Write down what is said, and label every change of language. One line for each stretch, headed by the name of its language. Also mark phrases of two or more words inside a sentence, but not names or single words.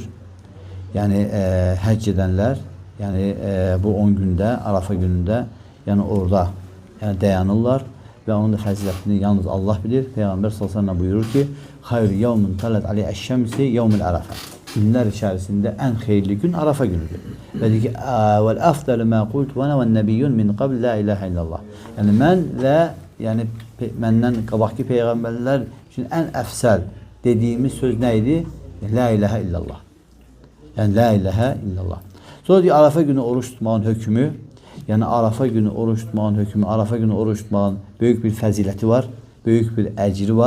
Azerbaijani: Yəni həcc edənlər yəni bu 10 gündə Arafa günündə yəni orada yəni dayanırlar və onun da fəzilətini yalnız Allah bilir. Peyğəmbər
Arabic: صلى الله عليه وسلم
Azerbaijani: buyurur ki:
Arabic: "خير يوم طلعت عليه الشمس يوم عرفة."
Azerbaijani: Günlər içərisində ən xeyirli gün Arafa günüdür. Və deyir ki:
Arabic: "وأفضل ما قلت أنا والنبيون من قبل لا إله إلا الله."
Azerbaijani: Yəni mən və yəni məndən qabaqki peyğəmbərlər üçün ən əfsəl dediyimiz söz nə idi?
Arabic: لا إله إلا الله. Yəni لا إله إلا الله.
Azerbaijani: Sonra deyir Arafa günü oruç tutmağın hökmü. Yəni Arafa günü oruç tutmağın hökmü, Arafa günü oruç tutmağın böyük bir fəziləti var, böyük bir əcri var.